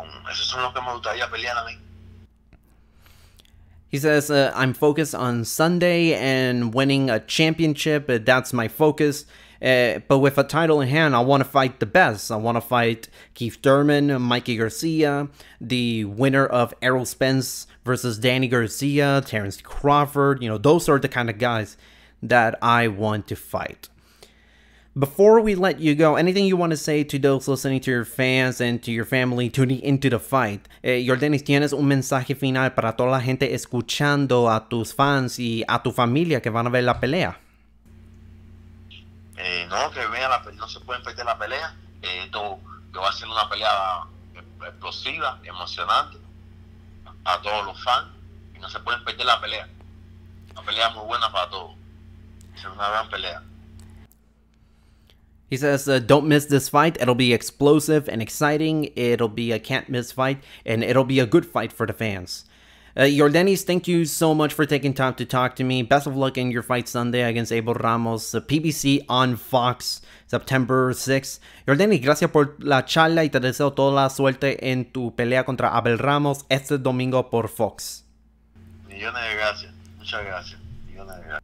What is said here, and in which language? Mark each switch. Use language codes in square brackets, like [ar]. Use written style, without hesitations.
[es] Esos son los que me gustaría pelear a mí. [en] He says, I'm focused on Sunday and winning a championship. That's my focus. But with a title in hand, I want to fight the best. I want to fight Keith Thurman, Mikey Garcia, the winner of Errol Spence versus Danny Garcia, Terrence Crawford. You know, those are the kind of guys that I want to fight. Before we let you go, anything you want to say to those listening, to your fans and to your family tuning into the fight? [es] Yordenis, ¿tienes un mensaje final para toda la gente escuchando, a tus fans y a tu familia que van a ver la pelea? No, que vean no se pueden perder la pelea. Esto va a ser una pelea explosiva, emocionante a todos los fans, y no se pueden perder la pelea. Una pelea muy buena para todos. Es una gran pelea. [en] He says, don't miss this fight. It'll be explosive and exciting. It'll be a can't-miss fight, and it'll be a good fight for the fans. Yordenis, thank you so much for taking time to talk to me. Best of luck in your fight Sunday against Abel Ramos, PBC on Fox, September 6th. [es] Yordenis, gracias por la charla y te deseo toda la suerte en tu pelea contra Abel Ramos este domingo por Fox. Millones de gracias. Muchas gracias. Millones de gracias.